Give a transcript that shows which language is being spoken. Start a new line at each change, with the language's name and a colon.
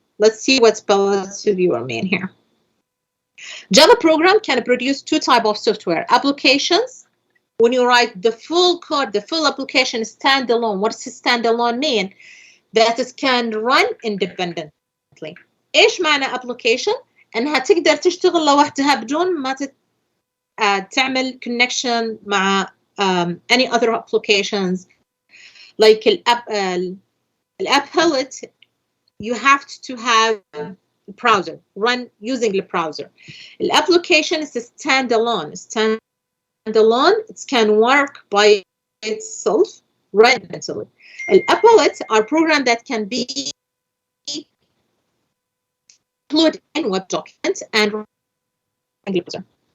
English: Let's see what's palette viewer mean here. Java program can produce two types of software applications. When you write the full code, the full application standalone. What does standalone mean? That it can run independently.
Arabic: ايش معنى application؟ انها تقدر تشتغل لوحدها بدون ما تعمل connection مع any other applications like الapp palette.
English: You have to have a browser, run using the browser. The application is standalone. It can work by itself, run independently. App palettes are programs that can be included in web documents and browser.